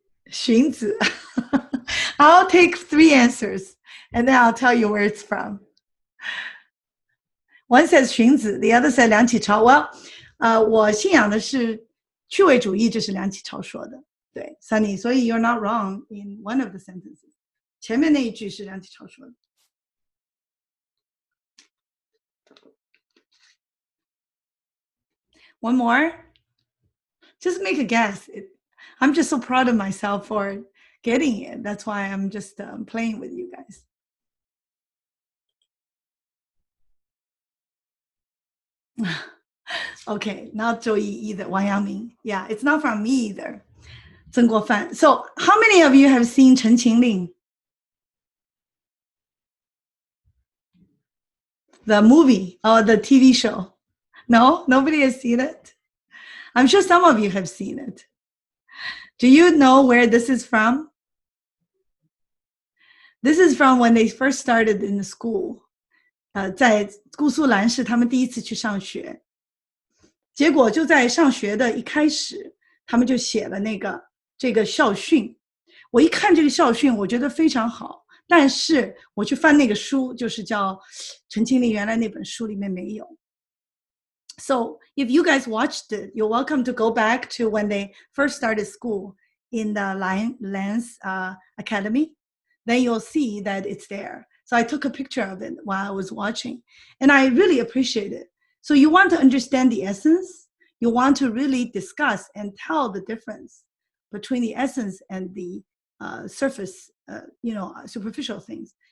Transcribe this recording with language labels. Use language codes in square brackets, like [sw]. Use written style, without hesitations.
[en] Xunzi. I'll take 3 answers and then I'll tell you where it's from. One says 荀子, the other says 梁启超。 [zh] 我信仰的是趣味主义，这是梁启超说的。 [en] 对 ，Sunny， 所以 you're not wrong in one of the sentences。 [zh] 前面那一句是梁启超说的。 [en] One more? Just make a guess. I'm just so proud of myself for getting it. That's why I'm just playing with you guys. Okay, not 周一 either, Wang Yangming. Yeah, it's not from me either. [zh] 曾国藩. [en] So, how many of you have seen 陈情令? The movie or the TV show? No? Nobody has seen it? I'm sure some of you have seen it. Do you know where this is from? This is from when they first started in the school. [zh] 在姑苏兰市他们第一次去上学。结果就在上学的一开始，他们就写了这个校训。我一看这个校训，我觉得非常好，但是我去翻那个书，就是叫陈清丽原来那本书里面没有。 [en] So if you guys watched it, you're welcome to go back to when they first started school in the Lance Academy. Then you'll see that it's there. So I took a picture of it while I was watching, and I really appreciate it. So you want to understand the essence. You want to really discuss and tell the difference between the essence and the surface, superficial things.